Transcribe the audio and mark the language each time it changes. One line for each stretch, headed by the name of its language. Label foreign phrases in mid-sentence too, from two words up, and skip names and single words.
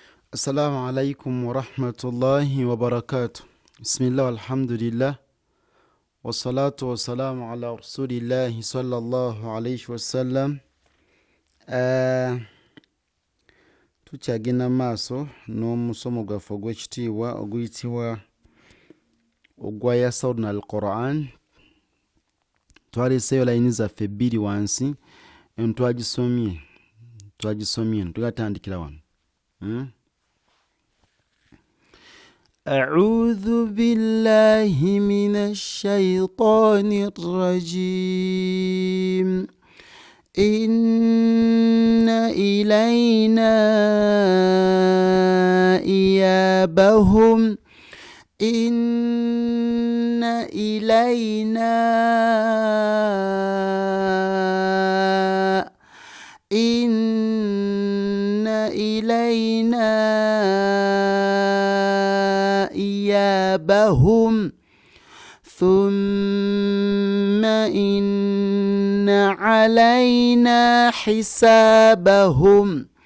Arabic: السلام عليكم ورحمة الله وبركاته. بسم الله والحمد لله. والصلاة والسلام على رسول الله صلى الله عليه وسلم.
Ganda: Tukyagenda maaso n'omusomo gwaffe ogw'ekitiibwa oguyitibwa ogwa
Arabic: يسودنا القرآن.
Ganda: Twaleseeyo layini zaffe bbiri wansi twagisomye tugatandikira wano.
Arabic: أعوذ بالله من الشيطان الرجيم إن إلينا إيابهم إن إلينا إيابهم ثم إن علينا حسابهم